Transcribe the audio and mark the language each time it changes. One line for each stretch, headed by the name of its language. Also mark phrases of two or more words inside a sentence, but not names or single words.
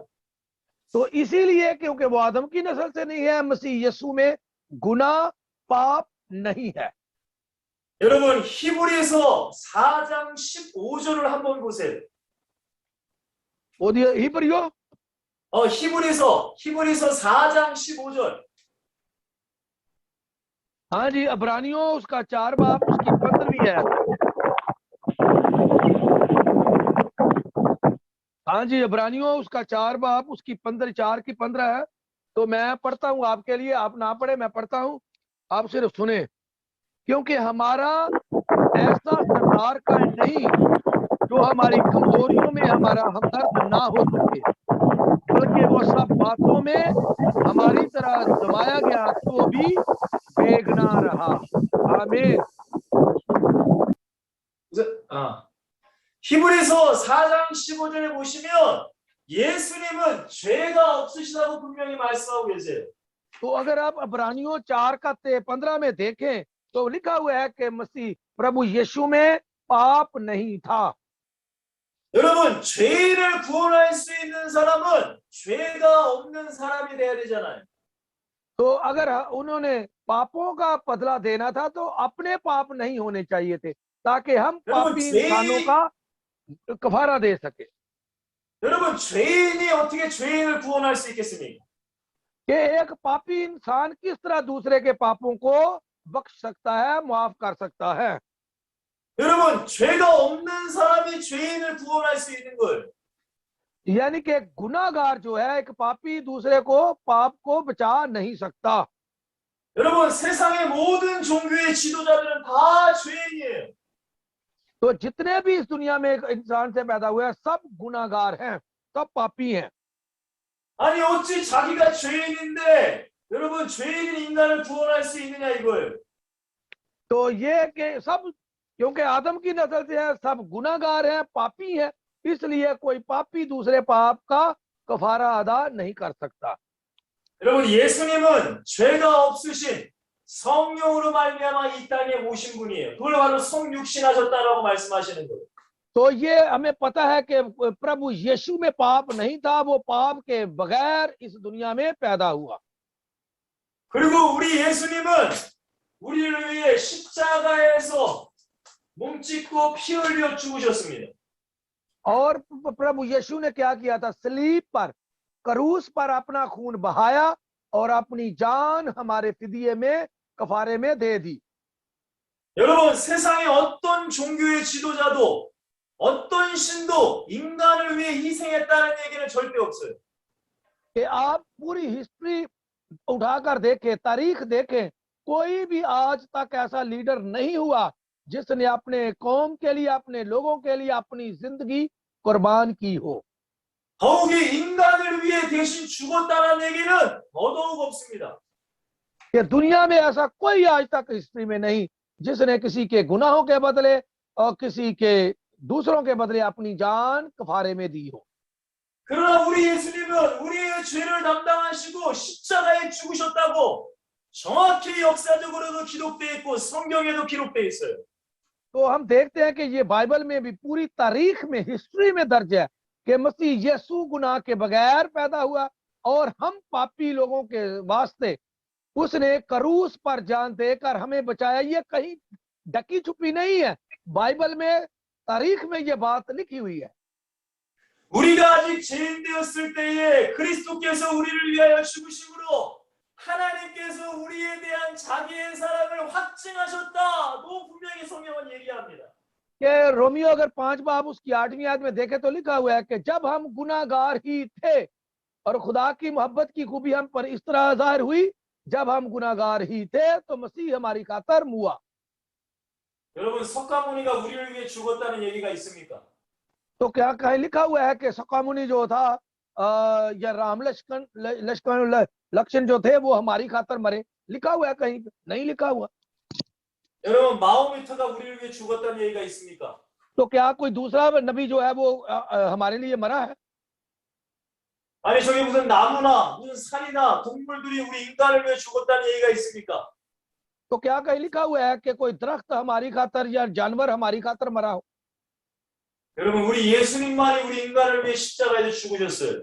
Hindi: तो इसीलिए क्योंकि वो आदम की नस्ल से नहीं है, मसीह यीशु में गुनाह पाप नहीं है।
Korean: 여러분, 히브리서 4장 15절을 한번 보세요. 어디 히브리요? 히브리서 4장 15절.
Hindi: हाँ जी, अबरानियों उसका 4 बाब उसकी 15वीं है। हाँ जी, अबरानियों उसका 4 बाब उसकी 4 की 15 है। तो मैं पढ़ता हूँ आपके लिए, आप ना पढ़े, मैं पढ़ता हूँ, आप सिर्फ सुने। क्योंकि हमारा ऐसा सरदार का नहीं जो हमारी कमजोरियों में हमारा हमदर्द ना हो सके, बल्कि वो सब बातों में हमारी तरह जमाया गया तो भी बेगुनाह रहा। आमीन।
Korean: 히브리서 4장 15절에 보시면 예수님은 죄가 없으시다고 분명히 말씀하고 계세요.
Hindi: तो अगर आप अबरानियों 4 का 15 में देखें तो लिखा हुआ है कि मसीह प्रभु यीशु में पाप नहीं था।
Korean: 여러분, 죄인을 구원할 수 있는 사람은 죄가 없는 사람이 돼야 되잖아요.
Hindi: तो अगर उन्होंने पापों का बदला देना था तो अपने पाप नहीं होने चाहिए थे, ताकि हम पापी इंसानों का कफारा दे सके।
Korean: 여러분, 죄인이 어떻게 죄인을 구원할 수 있겠습니까?
Hindi: कि एक पापी इंसान किस तरह दूसरे के पापों को बख्श सकता है, माफ कर सकता है।
Korean: 여러분, 죄가 없는 사람이 죄인을 구원할 수 있는 거예요.
Hindi: यानी कि गुनाहगार जो है, एक पापी दूसरे को पाप को बचा नहीं सकता।
Korean: 여러분, 세상의 모든 종교의 지도자들은 다 죄인이에요.
Hindi: तो जितने भी इस दुनिया में एक इंसान से पैदा हुए हैं, सब गुनाहगार हैं, सब पापी हैं।
Korean: 아니, 어찌 자기가 죄인인데 여러분, 죄인인 인간을 구원할 수 있느냐 이거예요.
Hindi: तो ये कि सब क्योंकि आदम की नस्ल से है, सब गुनाहगार हैं, पापी हैं, इसलिए कोई पापी दूसरे पाप का कफारा अदा नहीं कर सकता।
Korean: 여러분, 예수님은 죄가 없으신 성령으로 말미암아 이 땅에 오신 분이에요. 그걸 바로 성육신하셨다라고 말씀하시는 거예요.
Hindi: तो ये हमें पता है कि प्रभु यीशु में पाप नहीं था, वो पाप के बगैर इस दुनिया में पैदा हुआ।
Korean: 그리고 우리 예수님은 우리를 위해 십자가에서 몸 찢고 피 흘려 죽으셨습니다.
Hindi: और प्रभु यीशु ने क्या किया था? सलीब पर, क्रूस पर अपना खून बहाया और अपनी जान हमारे फिदिये में, कफारे में दे दी।
Korean: 여러분, 세상의 어떤 종교의 지도자도 어떤 신도 인간을 위해 희생했다는 얘기는 절대 없어요.
Hindi: कि आप पूरी हिस्ट्री उठाकर देखें, तारीख देखें, कोई भी आज तक ऐसा लीडर नहीं हुआ जिसने अपने कौम के लिए, अपने लोगों के लिए अपनी जिंदगी कुर्बान की हो।
Korean: 더욱이 인간을 위해 대신 죽었다는 얘기는 더더욱 없습니다.
Hindi: कि दुनिया में ऐसा कोई आज तक हिस्ट्री में नहीं जिसने किसी के गुनाहों के बदले और किसी के दूसरों के बदले अपनी जान कफारे में दी हो।
Korean: 그러나 우리 예수님은 우리의 죄를 담당하시고 십자가에 죽으셨다고 정확히 역사적으로도 기록되어 있고 성경에도 기록되어 있어요.
Hindi: तो हम देखते हैं कि ये बाइबल में भी पूरी तारीख में हिस्ट्री में दर्ज है कि मसीह यीशु गुनाह के बगैर पैदा हुआ और हम पापी लोगों के वास्ते उसने क्रूस पर जान देकर हमें बचाया। ये कहीं ढकी छुपी नहीं है, बाइबल में तारीख में ये बात लिखी हुई है।
Korean: 우리가 아직 죄인 되었을 때에 그리스도께서 우리를 위하여 죽으심으로 하나님께서 우리에 대한 자기의 사랑을 확증하셨다고 분명히 성경은 얘기합니다.
Hindi: कि रोमियो अगर 5 बाब उसकी 8वीं आयत में देखे तो लिखा हुआ है कि जब हम गुनाहगार ही थे और खुदा की मोहब्बत की खूबी हम पर इस तरह जाहिर हुई, जब हम गुनाहगार ही थे तो मसीह हमारी खातर मुआ।
Korean: 여러분 석가모니가 우리를 위해 죽었다는 얘기가 있습니까?
Hindi: तो क्या कहीं लिखा हुआ है कि सकामुनी जो था या राम लक्ष्मण जो थे वो हमारी खातर मरे? लिखा हुआ है कहीं? नहीं लिखा हुआ।
Korean: 여러분 마호메트가 우리를 위해 죽었다는 얘기가 있습니까?
Hindi: तो क्या कोई दूसरा नबी जो है वो हमारे लिए मरा है?
Korean: 아니 저기 무슨 나무나 무슨 산이나 동물들이 우리 인간을 위해 죽었다는 얘기가 있습니까?
Hindi: तो क्या कहीं लिखा हुआ है कि कोई दरख्त हमारी खातर या जानवर हमारी खातर मरा हो?
Korean: 여러분 우리 예수님만이 우리 인간을 위해 십자가에서 죽으셨어요.